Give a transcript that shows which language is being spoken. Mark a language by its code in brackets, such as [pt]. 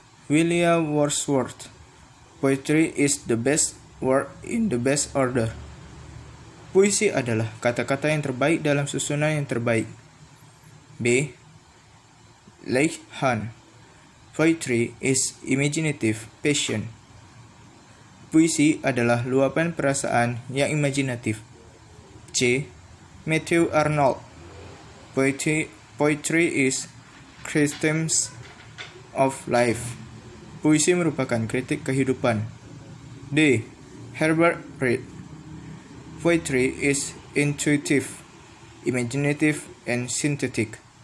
[en] William Wordsworth, poetry is the best work in the best order. [id] Puisi adalah kata-kata yang terbaik dalam susunan yang terbaik. B. [en] Leigh Hunt, poetry is imaginative passion. [id] Puisi adalah luapan perasaan yang imajinatif. C. [en] Matthew Arnold, poetry is criticism of life. [id] Puisi merupakan kritik kehidupan. D. [en] Herbert Reed, poetry is intuitive, imaginative, and synthetic.